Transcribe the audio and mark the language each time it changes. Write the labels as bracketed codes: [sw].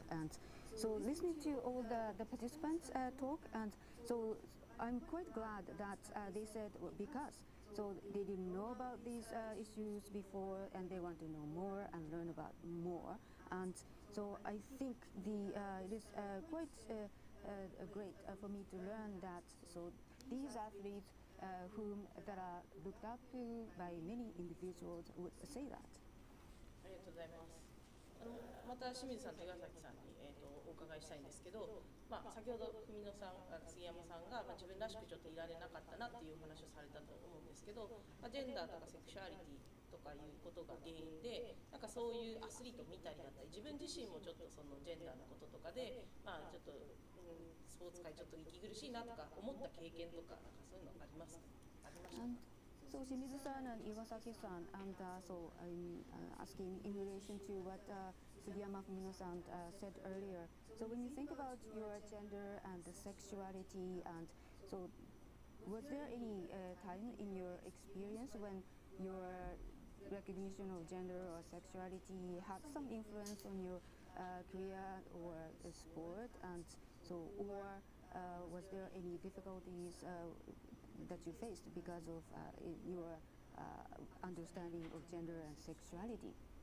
[en] And so listening to all the participants talk, and so I'm quite glad that they said because so they didn't know about these issues before, and they want to know more and learn about more. And so I think it is quite great for me to learn that so these athletes that are looked up to by many individuals would say that. [ja] ありがとうございます。また清水さんと岩崎さんに、お伺いしたいんですけど、先ほど文野さん、杉山さんが、自分らしくちょっといられなかったなっていうお話をされたと思うんですけど、ジェンダーとかセクシュアリティとかいうことが原因で、なんかそういうアスリートを見たりだったり、自分自身もちょっとそのジェンダーのこととかで、ちょっと、スポーツ界ちょっと息苦しいなとか思った経験とか、なんかそういうのありますか？ありましたか [en] ？So Shimizu-san and Iwasaki-san, and so I'm asking in relation to what Sugiyama Fumino-san said earlier. So when you think about your gender and the sexuality, and so was there any time in your experience when your recognition of gender or sexuality had some influence on your career or sport, and so or was there any difficulties that you faced because of your understanding of gender and sexuality?